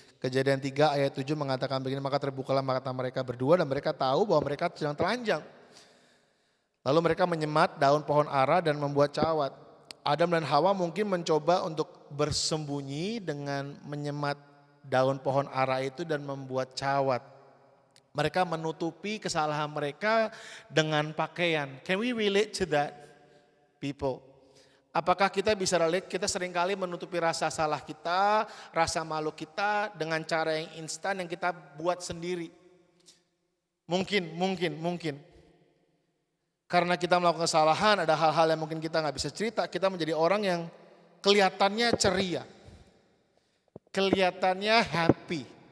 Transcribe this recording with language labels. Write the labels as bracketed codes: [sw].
[id] Kejadian 3 ayat 7 mengatakan begini, maka terbukalah mata mereka berdua dan mereka tahu bahwa mereka sedang telanjang. Lalu mereka menyemat daun pohon ara dan membuat cawat. Adam dan Hawa mungkin mencoba untuk bersembunyi dengan menyemat daun pohon ara itu dan membuat cawat. Mereka menutupi kesalahan mereka dengan pakaian. [en] Can we relate to that, people? [id] Apakah kita bisa relate? Kita seringkali menutupi rasa salah kita, rasa malu kita dengan cara yang instan yang kita buat sendiri. Mungkin. Karena kita melakukan kesalahan, ada hal-hal yang mungkin kita gak bisa cerita. Kita menjadi orang yang kelihatannya ceria. Kelihatannya happy.